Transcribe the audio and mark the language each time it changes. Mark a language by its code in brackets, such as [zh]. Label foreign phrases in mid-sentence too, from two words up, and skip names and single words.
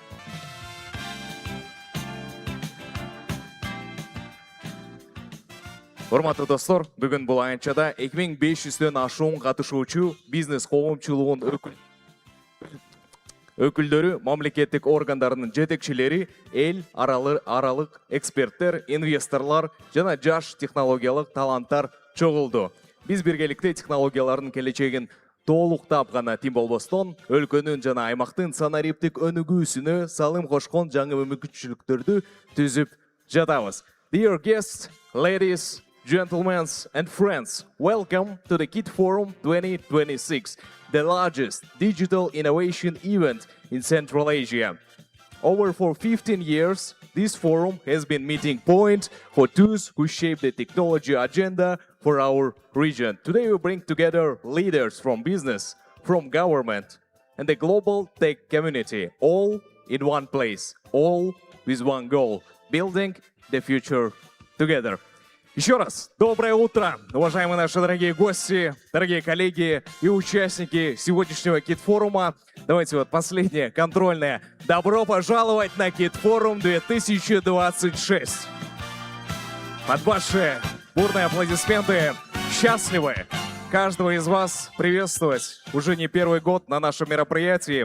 [ky] Урматтуу достор, бүгүн бул аянтчада 2500дөн ашуун катышуучу бизнес коомчулугунун өкүлдөрү, мамлекеттик органдардын жетекчилери, эл аралык эксперттер, инвесторлор жана жаш технологиялык таланттар чогулду. Биз биргеликте технологиялардын келечегин толуктап гана тим болбостон, өлкөнүн жана аймактын санариптик өнүгүүсүнө салым кошкон жаңы мүмкүнчүлүктөрдү түзүп жатабыз. [en] Dear guests, ladies, gentlemen and friends, welcome to the KIT Forum 2026, the largest digital innovation event in Central Asia. For 15 years, this forum has been meeting point for those who shape the technology agenda for our region. Today we bring together leaders from business, from government, and the global tech community, all in one place, all with one goal, building the future together. [ru] Еще раз, доброе утро, уважаемые наши дорогие гости, дорогие коллеги и участники сегодняшнего KIT-форума. Давайте вот последнее, контрольное. Добро пожаловать на KIT-форум 2026. Под ваши бурные аплодисменты счастливы каждого из вас приветствовать уже не первый год на нашем мероприятии.